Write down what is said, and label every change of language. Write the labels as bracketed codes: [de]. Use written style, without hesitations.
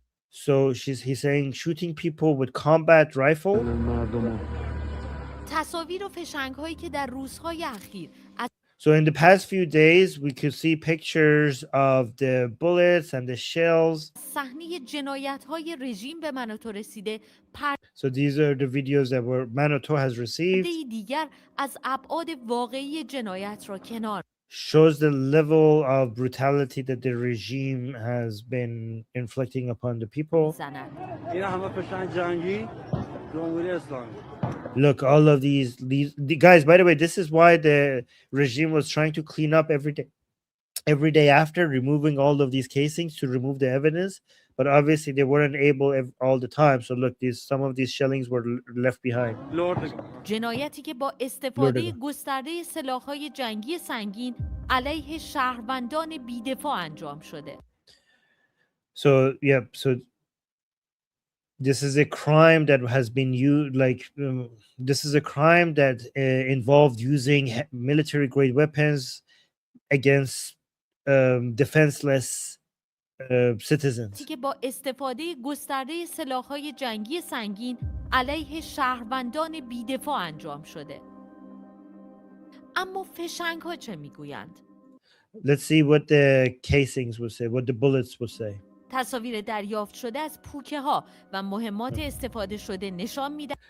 [en] So he's saying shooting people with combat rifle. [fa] تصاویر و فشنگ‌هایی که در روزهای اخیر از [en] So in the past few days, we could see pictures of the bullets and the shells. [fa] صحنه جنایت‌های رژیم به مناطو رسیده. [en] So these are the videos that Manoto has received. [fa] دیگر از ابعاد واقعی جنایت را کنار. [en] Shows the level of brutality that the regime has been inflicting upon the people. Look, all of these guys, by the way, this is why the regime was trying to clean up every day after, removing all of these casings to remove the evidence, but obviously they weren't able all the time. So look, some of these shellings were left behind. [fa] جنایتی که با استفاده گسترده سلاح‌های جنگی سنگین علیه شهروندان بی‌دفاع انجام شده. [en] So this is a crime that has been used, this is a crime that involved using military grade weapons against defenseless citizens. [fa] که با استفاده گسترده سلاح‌های جنگی سنگین علیه شهروندان بی‌دفاع انجام شده. اما فشنگ‌ها چه میگویند؟ [en] Let's see what the casings will say, what the bullets will say. [fa] تصاویر دریافت شده از پوکه ها و مهمات استفاده شده نشان می‌دهد